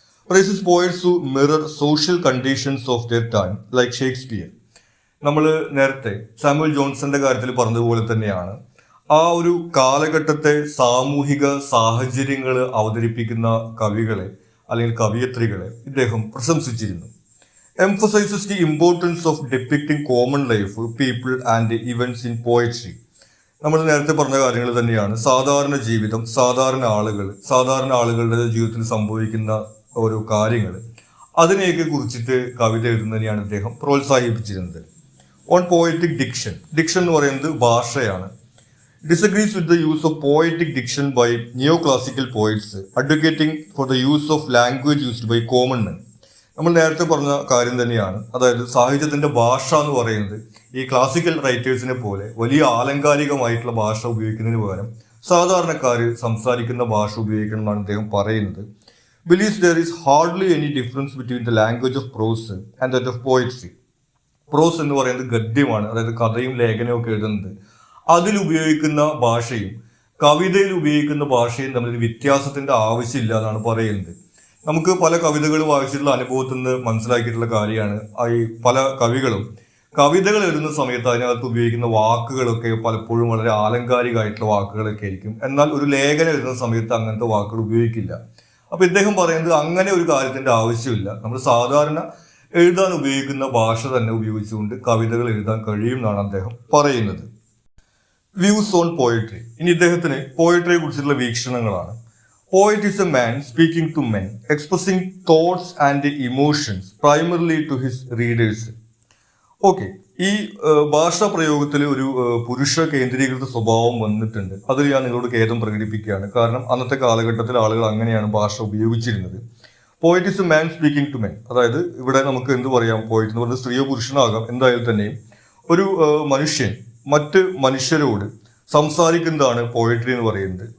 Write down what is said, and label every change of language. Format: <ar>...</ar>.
<en>Praises poets who mirror social conditions of their time like Shakespeare.</en> <ml>നമ്മൾ നേരത്തെ Samuel ജോൺസന്റെ കാര്യത്തിൽ പറഞ്ഞതുപോലെ തന്നെയാണ് ആ ഒരു കാലഘട്ടത്തെ സാമൂഹിക സാഹചര്യങ്ങൾ അവതരിപ്പിക്കുന്ന കവികളെ അല്ലെങ്കിൽ കവിയത്രികളെ ഇദ്ദേഹം പ്രശംസിച്ചിരുന്നു.</ml> <en>emphasizes the importance of depicting common life, people and events in poetry.</en> <ml>നമ്മൾ നേരത്തെ പറഞ്ഞ കാര്യങ്ങൾ തന്നെയാണ്. സാധാരണ ജീവിതം, സാധാരണ ആളുകളുടെ ജീവിതത്തിൽ സംഭവിക്കുന്ന ഓരോ കാര്യങ്ങൾ, അതിനെയൊക്കെ കുറിച്ചിട്ട് കവിത എഴുതുന്നതിനെയാണ് അദ്ദേഹം പ്രോത്സാഹിപ്പിച്ചിരുന്നത്.</ml> <en>On poetic diction.</en> <ml>ഡിക്ഷൻ എന്ന് പറയുന്നത് ഭാഷയാണ്.</ml> <en>disagrees with the use of poetic diction by neoclassical poets, advocating for the use of language used by common men.</en> <ml>നമ്മൾ നേരത്തെ പറഞ്ഞ കാര്യം തന്നെയാണ്. അതായത് സാഹിത്യത്തിന്റെ ഭാഷ എന്ന് പറയുന്നത് ഈ ക്ലാസിക്കൽ റൈറ്റേഴ്സിനെ പോലെ വലിയ ആലങ്കാരികമായിട്ടുള്ള ഭാഷ ഉപയോഗിക്കുന്നതിന് പകരം സാധാരണക്കാർ സംസാരിക്കുന്ന ഭാഷ ഉപയോഗിക്കണം എന്നാണ് അദ്ദേഹം പറയുന്നത്.</ml> <en>Believes there is hardly any difference between the language of prose and that of poetry.</en> <ml>പ്രോസ് എന്ന് പറയുന്നത് ഗദ്യമാണ്, അതായത് കഥയും ലേഖനവും ഒക്കെ എഴുതുന്നത്. അതിൽ ഉപയോഗിക്കുന്ന ഭാഷയും കവിതയിൽ ഉപയോഗിക്കുന്ന ഭാഷയും തമ്മിൽ വ്യത്യാസത്തിന്റെ ആവശ്യമില്ല എന്നാണ് പറയുന്നത്. നമുക്ക് പല കവിതകൾ വായിച്ചിട്ടുള്ള അനുഭവത്തിൽ നിന്ന് മനസ്സിലാക്കിയിട്ടുള്ള കാര്യമാണ് ഈ പല കവികളും കവിതകൾ എഴുതുന്ന സമയത്ത് അതിനകത്ത് ഉപയോഗിക്കുന്ന വാക്കുകളൊക്കെ പലപ്പോഴും വളരെ ആലങ്കാരികമായിട്ടുള്ള വാക്കുകളൊക്കെ ആയിരിക്കും. എന്നാൽ ഒരു ലേഖനം എഴുതുന്ന സമയത്ത് അങ്ങനത്തെ വാക്കുകൾ ഉപയോഗിക്കില്ല. അപ്പൊ ഇദ്ദേഹം പറയുന്നത് അങ്ങനെ ഒരു കാര്യത്തിന്റെ ആവശ്യമില്ല. നമ്മൾ സാധാരണ എഴുതാൻ ഉപയോഗിക്കുന്ന ഭാഷ തന്നെ ഉപയോഗിച്ചുകൊണ്ട് കവിതകൾ എഴുതാൻ കഴിയും എന്നാണ് അദ്ദേഹം പറയുന്നത്.</ml> <en>Views on poetry.</en> <ml>ഇനി ഇദ്ദേഹത്തിന് പോയട്രിയെ കുറിച്ചുള്ള വീക്ഷണങ്ങളാണ്.</ml> <en>Poet is a man speaking to men, expressing thoughts and emotions primarily to his readers.</en> <ml>Okay, ഈ ഭാഷാ പ്രയോഗത്തിൽ ഒരു പുരുഷ കേന്ദ്രീകൃത സ്വഭാവം വന്നിട്ടുണ്ട്. അതിൽ ഞാൻ നിങ്ങളോട് ഖേദം പ്രകടിപ്പിക്കുകയാണ്. കാരണം അന്നത്തെ കാലഘട്ടത്തിൽ ആളുകൾ അങ്ങനെയാണ് ഭാഷ ഉപയോഗിച്ചിരുന്നത്.</ml> <en>Poet is a man speaking to men.</en> <ml>അതായത് ഇവിടെ നമുക്ക് എന്ത് പറയാം, പോയറ്റ് എന്ന് പറയുന്നത് സ്ത്രീയോ പുരുഷനാകാം, എന്തായാലും തന്നെയും ഒരു മനുഷ്യൻ മറ്റ് മനുഷ്യരോട് സംസാരിക്കുന്നതാണ് പോയട്രി എന്ന് പറയുന്നത്.</ml>